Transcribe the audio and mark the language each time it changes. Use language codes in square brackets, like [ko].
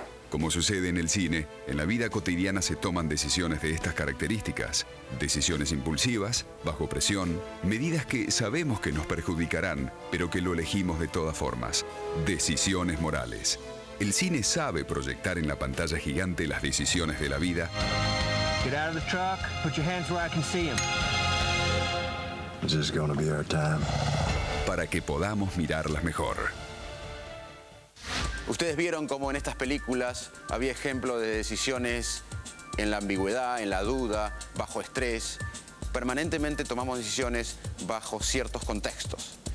[es] Como sucede en el cine, en la vida cotidiana se toman decisiones de estas características. Decisiones impulsivas, bajo presión, medidas que sabemos que nos perjudicarán, pero que lo elegimos de todas formas. Decisiones morales. El cine sabe proyectar en la pantalla gigante las decisiones de la vida. [en] Get out of the truck, put your hands where I can see 'em. Is this gonna be our time? [es] Para que podamos mirarlas mejor. Ustedes vieron cómo en estas películas había ejemplos de decisiones en la ambigüedad, en la duda, bajo estrés. Permanentemente tomamos decisiones bajo ciertos contextos.